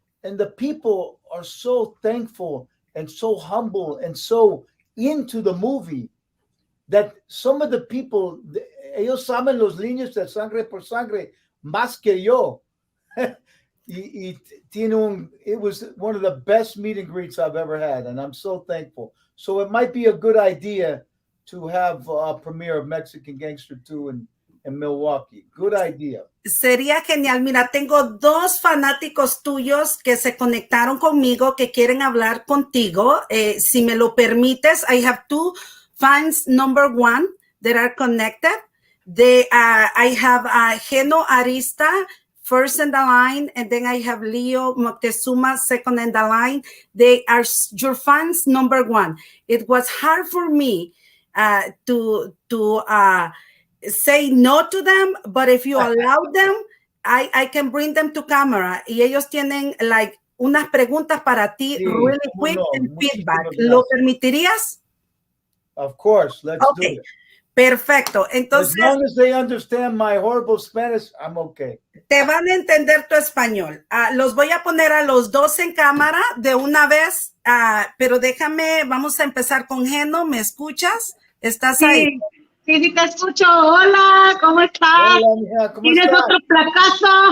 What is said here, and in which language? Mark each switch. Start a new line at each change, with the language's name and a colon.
English: And the people are so thankful and so humble and so into the movie that some of the people,
Spanish: ellos saben los líneas de Sangre por Sangre más que yo.
English: It was one of the best meet and greets I've ever had, and I'm so thankful. So it might be a good idea to have a premiere of Mexican Gangster 2 in Milwaukee. Good idea.
Spanish: Sería genial. Mira, tengo dos fanáticos tuyos que se conectaron conmigo que quieren hablar contigo. Si me lo permites,
English: I have two fans, number one, that are connected. I have Geno Arista first in the line, and then I have Leo Moctezuma second in the line. They are your fans, number one. It was hard for me to say no to them, but if you allow them, I can bring them to camera.
Spanish: Y ellos tienen like unas preguntas para ti,
English: really quick, and feedback.
Spanish: ¿Lo permitirías?
English: Of course, let's do it.
Spanish: Perfecto. Entonces,
English: as long as they understand my horrible Spanish, I'm okay.
Spanish: Te van a entender tu español. Los voy a poner a los dos en cámara de una vez, pero vamos a empezar con Geno. ¿Me escuchas? ¿Estás ahí? Sí, te escucho. Hola, ¿cómo estás? Hola, mija, ¿cómo ¿Tienes estás? otro fracaso?